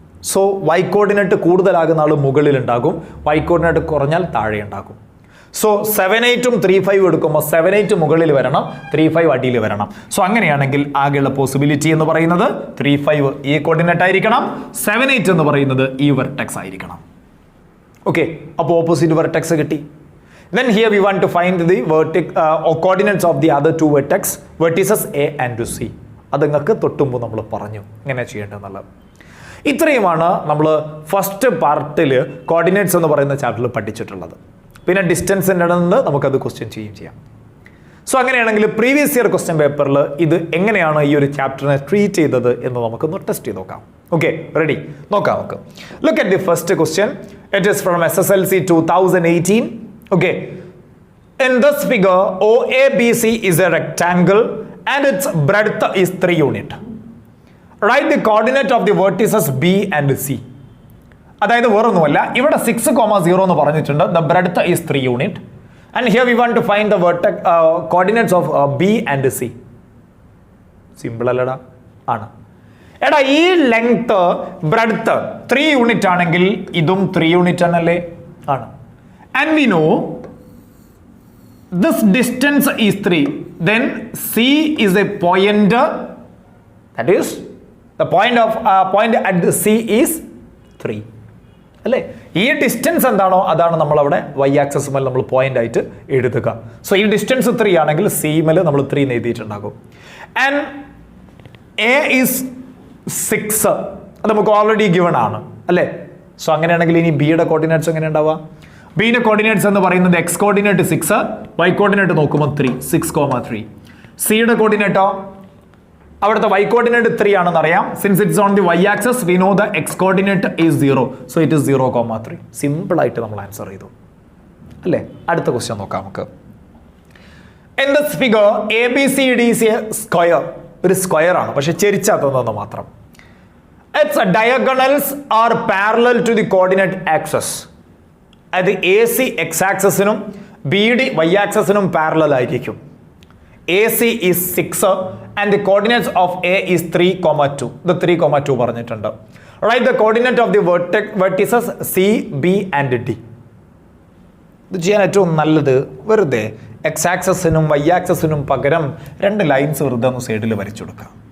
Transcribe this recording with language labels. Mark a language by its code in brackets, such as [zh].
[ml] So y coordinate കൂടുതലാകുന്ന ആൾ മുകളിൽ ഉണ്ടാകും, y coordinate കുറഞ്ഞാൽ താഴെ ഉണ്ടാകും. സോ 7, 8ഉം 3, 5 എടുക്കുമ്പോൾ 7, 8 മുകളിൽ വരണം, 3, 5 അടിയിൽ വരണം. സോ അങ്ങനെയാണെങ്കിൽ ആകെയുള്ള പോസിബിലിറ്റി എന്ന് പറയുന്നത് 3, 5 ഈ കോർഡിനേറ്റ് ആയിരിക്കണം, 7, 8 എന്ന് പറയുന്നത് ഈ വെർട്ടെക്സ് ആയിരിക്കണം. ഓക്കെ, അപ്പോൾ ഓപ്പോസിറ്റ് വെർട്ടെക്സ് കിട്ടി. [en] Then here we want to find the coordinates of the other 2 vertices A and C. [ml] അത് നിങ്ങൾക്ക് തൊട്ടുമ്പോൾ നമ്മൾ പറഞ്ഞു ഇങ്ങനെ ചെയ്യേണ്ടതെന്നുള്ളത്. ഇത്രയുമാണ് നമ്മൾ ഫസ്റ്റ് പാർട്ടിൽ കോർഡിനേറ്റ്സ് എന്ന് പറയുന്ന ചാപ്റ്ററിൽ പഠിച്ചിട്ടുള്ളത്. പിന്നെ ഡിസ്റ്റൻസിൻ്റെ നിന്ന് നമുക്കത് ക്വസ്റ്റ്യൻ ചെയ്യാം. സോ അങ്ങനെയാണെങ്കിൽ പ്രീവിയസ് ഇയർ ക്വസ്റ്റ്യൻ പേപ്പറിൽ ഇത് എങ്ങനെയാണ് ഈ ഒരു ചാപ്റ്ററിനെ ട്രീറ്റ് ചെയ്തത് എന്ന് നമുക്കൊന്ന് ടെസ്റ്റ് ചെയ്ത് നോക്കാം. Okay, ready? നോക്കാം നമുക്ക്. [en] Look at the first question. It is from SSLC 2018. Okay, in this figure OABC is a rectangle and its breadth is 3 units. Write the coordinate of the vertices B and C. [ml] അതായത് വേറൊന്നുമല്ല, ഇവിടെ 6,0 എന്ന് പറഞ്ഞിട്ടുണ്ട്. [en] The breadth is 3 units and here we want to find the coordinates of B and C. [ml] Simple അല്ലടാ? ആണ്. എടാ ഈ length breadth 3 unit ആണെങ്കിൽ ഇതും 3 യൂണിറ്റ് ആണല്ലേ? [en] ആണ്. And we know this distance is 3. Then C is a point, that is the point at the C is 3 അല്ലേ? [ml] ഈ ഡിസ്റ്റൻസ് എന്താണോ അതാണ് നമ്മൾ അവിടെ y ആക്സസ് മേൽ നമ്മൾ പോയിന്റ് ആയിട്ട് എഴുതുക. സോ ഈ ഡിസ്റ്റൻസ് 3 ആണെങ്കിൽ C മേൽ നമ്മൾ 3 എന്ന് എഴുതിയിട്ടുണ്ടാകും. [en] and A is 6 [ml] അത് നമുക്ക് ഓൾറെഡി ഗിവൺ ആണ് അല്ലേ? സോ അങ്ങനെയാണെങ്കിൽ ഇനി ബിയുടെ കോർഡിനേറ്റ്സ് എങ്ങനെ ഉണ്ടാവുക? ബിയുടെ കോർഡിനേറ്റ്സ് എന്ന് പറയുന്നത് എക്സ് കോർഡിനേറ്റ് 6, വൈ കോർഡിനേറ്റ് നോക്കുമ്പോൾ 3, 6,3. സിയുടെ കോർഡിനേറ്റോ അവിടുത്തെ y കോർഡിനേറ്റ് 3 ആണെന്ന് അറിയാം. [en] Since it's on the y axis we know the x coordinate is 0, so it is 0,3. [ml] Simple ആയിട്ട് നമ്മൾ ആൻസർ ചെയ്തു അല്ലേ? അടുത്ത ക്വസ്റ്റ്യൻ നോക്കാം നമുക്ക്. [en] In this figure ABCD is a square. [ml] ഒരു സ്ക്വയർ ആണ്, പക്ഷെ ചെരിച്ചാത്തതെന്ന് മാത്രം. [en] Its diagonals are parallel to the coordinate axis. [ml] അത് AC x ആക്സസിനും BD y ആക്സസിനും parallel ആയിരിക്കും. [en] AC is 6 and the coordinates of A is 3,2. The 3,2 [ml] പറഞ്ഞിട്ടുണ്ട്. [en] Write the coordinate of the vertices C, B and D. [ml] ഇത് ചെയ്യാൻ ഏറ്റവും നല്ലത് വെറുതെ x ആക്സസിനും y ആക്സസിനും പകരം 2 lines വെറുതെ ഒന്ന് സൈഡിൽ വരച്ചു കൊടുക്കുക.